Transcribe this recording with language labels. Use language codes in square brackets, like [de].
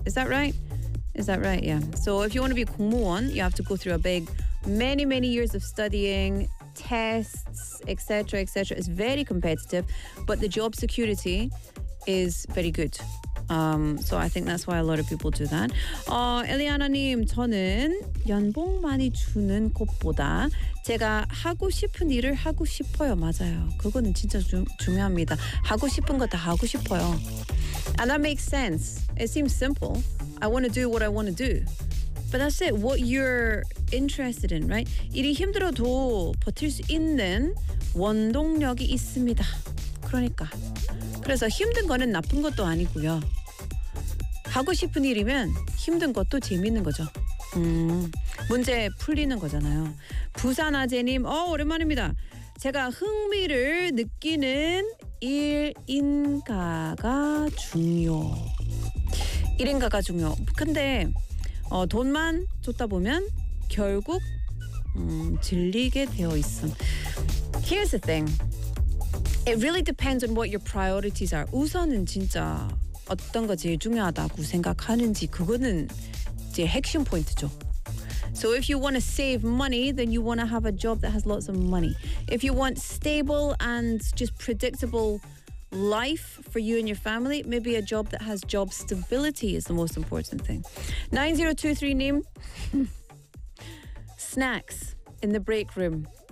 [en] Is that right? Is that right? Yeah. So if you want to be 공무원, you have to go through a big, many, many years of studying, tests, etc., etc. It's very competitive, but the job security is very good. So I think that's why a lot of people do that. [ko] Eliana님, 저는 연봉 많이 주는 것보다 제가 하고 싶은 일을 하고 싶어요. 맞아요. 그거는 진짜 중요합니다. 하고 싶은 거 다 하고 싶어요. [en] And that makes sense. It seems simple. I want to do what I want to do. But that's it. What you're interested in, right? [ko] 일이 힘들어도 버틸 수 있는 원동력이 있습니다. 그러니까. 그래서 힘든 거는 나쁜 것도 아니고요. 하고 싶은 일이면 힘든 것도 재밌는 거죠. 문제 풀리는 거잖아요. 부산 아재님, 오랜만입니다. 제가 흥미를 느끼는 일인가가 중요. 일인가가 중요. 근데 돈만 줬다 보면 결국 질리게 되어 있음. [en] Here's the thing. It really depends on what your priorities are. [ko] 우선은 진짜 어떤 거 제일 중요하다고 생각하는지 그거는 제 핵심 포인트죠. [en] So if you want to save money, then you want to have a job that has lots of money. If you want stable and just predictable life for you and your family, maybe a job that has job stability is the most important thing. 9023 name. Snacks in the break room.